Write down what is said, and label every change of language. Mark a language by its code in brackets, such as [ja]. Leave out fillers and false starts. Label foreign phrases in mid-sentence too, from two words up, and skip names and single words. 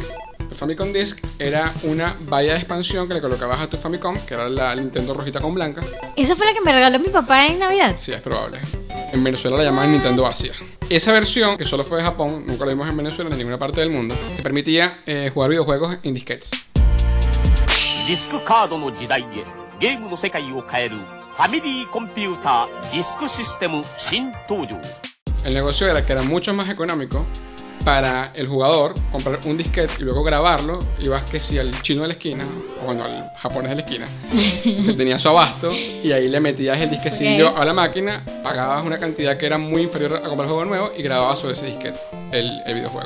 [es] El Famicom Disk era una valla de expansión que le colocabas a tu Famicom, que era la Nintendo rojita con blanca. Esa fue la que me regaló mi papá en Navidad. Sí, es probable. En Venezuela la llamaban Nintendo Asia. Esa versión, que solo fue de Japón, nunca la vimos en Venezuela ni en ninguna parte del mundo, te permitía jugar videojuegos en disquetes. [ja] ディスクカードの時代へゲームの世界を変えるファミリーコンピューターディスクシステム新登場 [es] El negocio era que era mucho más económico para el jugador comprar un disquete y luego grabarlo. Ibas que si al chino de la esquina, o bueno, al japonés de la esquina, que tenía su abasto, y ahí le metías el disquecillo a la máquina, pagabas una cantidad que era muy inferior a comprar el juego nuevo y grababas sobre ese disquete el videojuego.